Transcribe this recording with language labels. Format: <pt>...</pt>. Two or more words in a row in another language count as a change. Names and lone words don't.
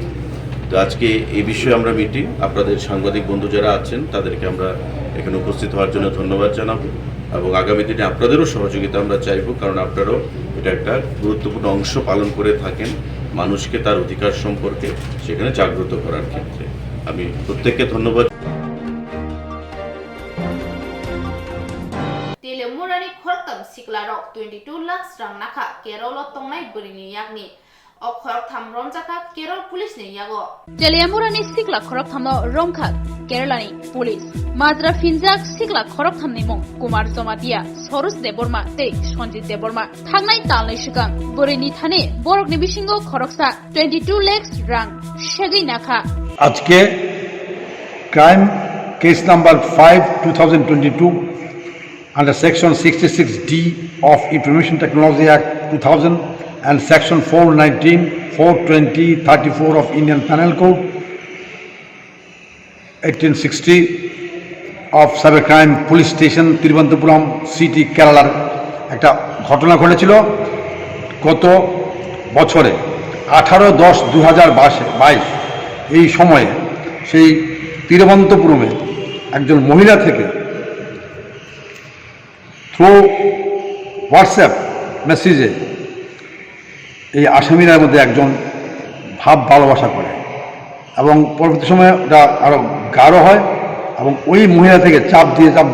<bn>তো আজকে এই বিষয়ে আমরা মিটিং, আপনাদের সাংবাদিক বন্ধু যারা আছেন তাদেরকে আমরা এখানে উপস্থিত হওয়ার জন্য ধন্যবাদ জানাবো এবং আগামী দিনে আপনাদেরও সহযোগিতা আমরা চাইবো, কারণ আপনারাও এটা একটা গুরুত্বপূর্ণ অংশ পালন করে থাকেন মানুষকে তার অধিকার সম্পর্কে সেখানে জাগ্রত করার ক্ষেত্রে। আমি প্রত্যেককে ধন্যবাদ।</bn> <trp>Telemurani khortam siklarok 22 lakh rang nakha Kerol tongnai burini yakni okhor tham romjaka Kerol police ni yago. Telemurani sikla khorok thamno romkha Keralani police Madra Finjak sikla khorok thamni mong Kumar Zomatia Sorus Debbarma te Sonjit Debbarma thangnai talnai shikang burini thane borok ni bisingo khoroksa 22 lakhs rang shegi nakha.</trp> <en>আজকে crime case number 5/2022 under section 66D of Information Technology Act 2000 and section 419, 420, 34 of Indian Penal Code 1860 of Cybercrime Police Station Thiruvananthapuram City Keralaর</en> <bn>একটা ঘটনা ঘটেছিল গত বছরে 18/10/2022 এই সময়ে সেই তিরুবনন্তপুরমে একজন মহিলা থেকে</bn> <en>through WhatsApp message</en> <bn>এই আসামিরার মধ্যে একজন ভাব ভালোবাসা করে এবং পরবর্তী সময়ে ওটা আরও গাঢ় হয় এবং ওই মহিলা থেকে চাপ দিয়ে</bn>